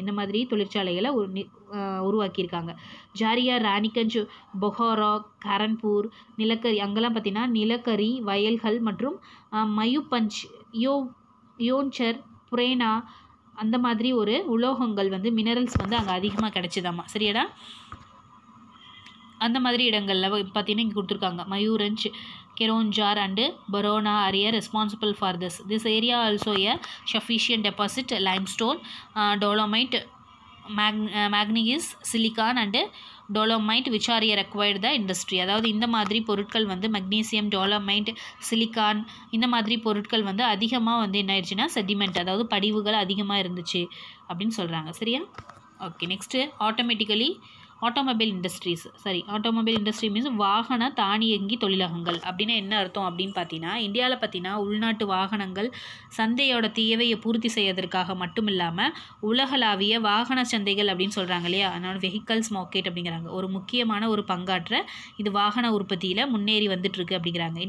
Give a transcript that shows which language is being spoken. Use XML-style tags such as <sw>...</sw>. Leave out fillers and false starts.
<ta>இந்த மாதிரி தொழிற்சாலைகளை உருவாக்கியிருக்காங்க. ஜாரியா, ராணிகஞ்ச், பொஹாரா, கரன்பூர், நிலக்கரி, அங்கெல்லாம் பார்த்தீங்கன்னா நிலக்கரி வயல்கள் மற்றும் மயூபஞ்ச், யோன்சர், புரேனா அந்த மாதிரி ஒரு உலோகங்கள் வந்து மினரல்ஸ் வந்து அங்கே அதிகமாக கிடைச்சிதாம்மா. சரியாடா? அந்த மாதிரி இடங்களில் பார்த்தீங்கன்னா இங்கே கொடுத்துருக்காங்க. மயூரஞ்ச், கெரோன்ஜார் and பரோனா</ta> <en>are responsible for this. This area also a sufficient deposit limestone, dolomite, manganese, silicon and dolomite which are required the industry.</en> <ta>அதாவது இந்த மாதிரி பொருட்கள் வந்து மெக்னீசியம், டோலமைட், சிலிக்கான் இந்த மாதிரி பொருட்கள் வந்து அதிகமாக வந்து என்ன ஆயிடுச்சுன்னா செடிமெண்ட், அதாவது படிவுகள் அதிகமாக இருந்துச்சு அப்படின்னு சொல்கிறாங்க. சரியா? Okay. Next</ta> <en>automobile industry means</en> <ta>வாகன தானியங்கி தொழிலகங்கள் அப்படின்னா என்ன அர்த்தம் அப்படின்னு பார்த்தீங்கன்னா, இந்தியாவில் பார்த்தீங்கன்னா உள்நாட்டு வாகனங்கள் சந்தையோட தேவையை பூர்த்தி செய்வதற்காக மட்டும் இல்லாமல் உலகளாவிய வாகன சந்தைகள் அப்படின்னு சொல்கிறாங்க இல்லையா, அதனால வெஹிக்கல்ஸ் மார்க்கெட் அப்படிங்கிறாங்க, ஒரு முக்கியமான ஒரு பங்காற்ற இது வாகன உற்பத்தியில் முன்னேறி வந்துட்டுருக்கு அப்படிங்கிறாங்க.</ta>